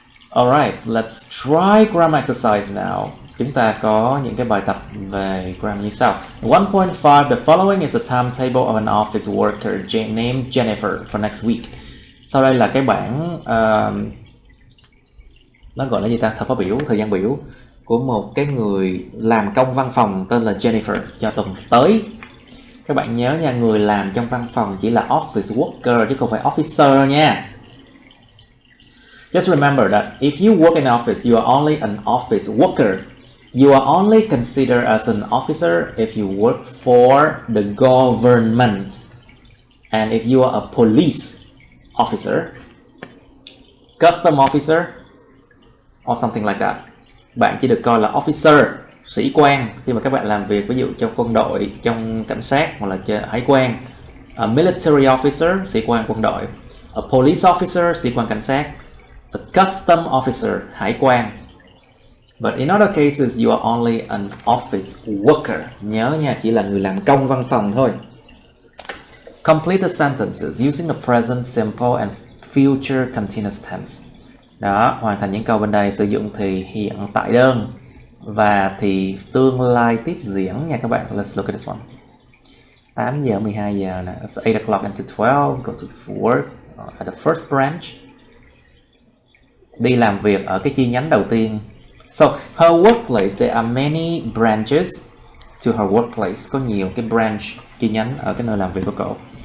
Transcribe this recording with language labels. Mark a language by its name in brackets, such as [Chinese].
[English] Alright, let's try grammar exercise now. [Vietnamese] Chúng ta có những cái bài tập về grammar như sau. 1.5. [English] The following is a timetable of an office worker named Jennifer for next week. [Vietnamese] Sau đây là cái bảng nó gọi là gì ta? Thời khóa biểu, thời gian biểu của một cái người làm công văn phòng tên là Jennifer cho tuần tới. Các bạn nhớ nha, người làm trong văn phòng chỉ là office worker chứ không phải officer nha. [English] Just remember that if you work in an office, you are only an office worker. You are only considered as an officer if you work for the government. And if you are a police officer, custom officer, or something like that, [Vietnamese] bạn chỉ được coi là officer, sĩ quan khi mà các bạn làm việc ví dụ trong quân đội, trong cảnh sát hoặc là hải quan. [English] A military officer, [Vietnamese] sĩ quan quân đội. [English] A police officer, [Vietnamese] sĩ quan cảnh sát. [English] A custom officer, [Vietnamese] hải quan. [English] But in other cases, you are only an office worker. [Vietnamese] Nhớ nha, chỉ là người làm công văn phòng thôi. [English] Complete the sentences using the present simple and future continuous tense. [Vietnamese] Đó, hoàn thành những câu bên đây sử dụng thì hiện tại đơn và thì tương lai tiếp diễn nha các bạn. [English] Let's look at this one. [Vietnamese] 8 giờ, 12 giờ nè. [English] It's 8 o'clock until 12. Go to work at the first branch. [Vietnamese] Đi làm việc ở cái chi nhánh đầu tiên. [English] So, her workplace, there are many branches to her workplace. [Vietnamese] Có nhiều cái branch, chi nhánh ở cái nơi làm việc của cậu.